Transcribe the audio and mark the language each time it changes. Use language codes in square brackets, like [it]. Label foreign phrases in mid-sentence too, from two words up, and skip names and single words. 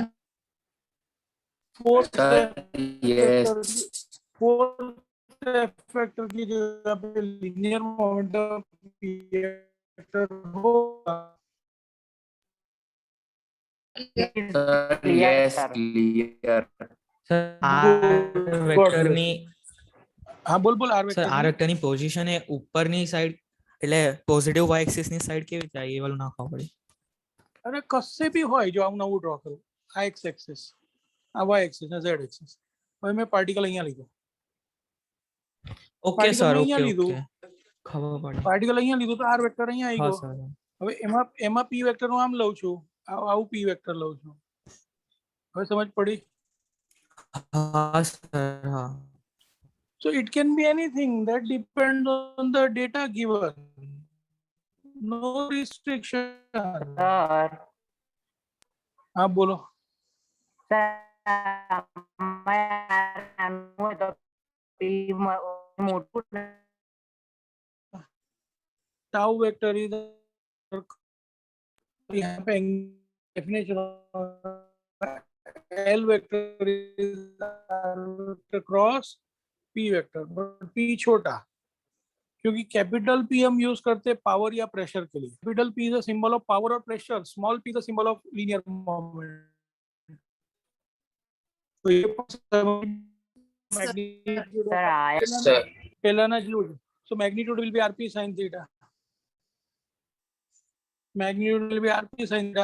[hi] फोर्स [en] Yes. [hi] वेक्टर की जगह पे [en] linear momentum p vector [hi] होगा. [en] Sir, yes, clear. [gu] સર આ [en] God [gu] વેક્ટરની [hi] हाँ बोल बोल. आर [gu] સર આ [hi] वेक्टर [gu] વેક્ટરની પોઝિશન એ ઉપરની સાઈડ એટલે [en] positive y axis [gu] ની સાઈડ કેવી થાય એ વાળું નાખવા પડે. અરે કશે બી હોય, જો હું નવું ડ્રો કરું આ [en] x axis, [gu] આ [en] y axis, [gu] આ [en] z axis. [gu] હવે મેં પાર્ટિકલ અહીંયા લીધો, ઓકે પાર્ટિકલ સર, મેં ઓકે અહીંયા લીધું, ઓકે, ખબર પડી. પાર્ટિકલ અહીંયા લીધું તો [en] r vector [gu] અહીંયા આવી હા ગયો. સર, હવે એમાં [en] p vector [gu] હું આમ લઉં છું, આવું [en] p vector [gu] લઉં છું. હવે સમજ પડી? હા સર, હા. [en] So it can be anything that depends on the data given. No restriction. [gu] સર [hi] हाँ बोलो. [gu] મોટું [en] Tau vector is [hi] यहाँ पे [en] definition L vector is R vector cross P vector, but P [hi] छोटा, क्योंकि कैपिटल P हम यूज करते हैं पावर या प्रेशर के लिए. [en] capital P is a symbol of power और pressure, small p is a symbol of linear moment. [hi] तो ये magnitude [gu] સર આ [en] Yes, sir. [gu] પહેલાના જ લો. [en] So magnitude will be rp sin theta. Magnitude will be rp sin theta.